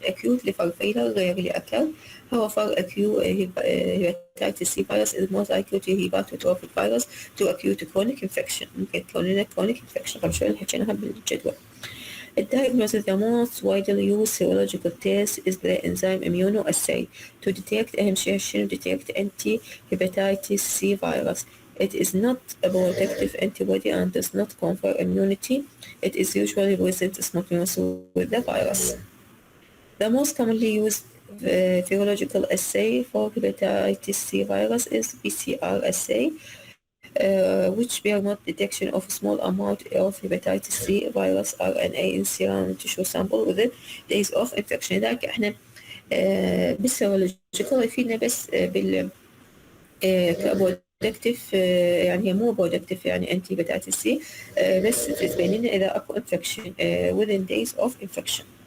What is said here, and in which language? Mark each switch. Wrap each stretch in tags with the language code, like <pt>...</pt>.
<en>Acute liver failure rarely occur. However, acute hepatitis C virus is most likely to hepatotrophic virus to acute chronic infection.</en> <ar>ممكن تكون لنا chronic infection. طبعا شو اللي حكيناها بالجدول.</ar> <en>The diagnosis the most widely used serological test is the enzyme immunoassay to detect</en> <ar>أهم شيء شنو</ar> <en>detect anti-hepatitis C virus. It is not a protective antibody and does not confer immunity. It is usually present simultaneously with the virus. The most commonly used serological assay for hepatitis C virus is PCR assay. Which permit detection of small amount of hepatitis C virus RNA in serum tissue sample within days of infection.</en> <ar>لذلك احنا بالسيرولوجيكال يفيدنا بس بال كبرودكتيف يعني مو برودكتيف يعني انتي هيباتيتس سي بس تبين لنا اذا اكو infection</ar> <en>within days of infection.</en>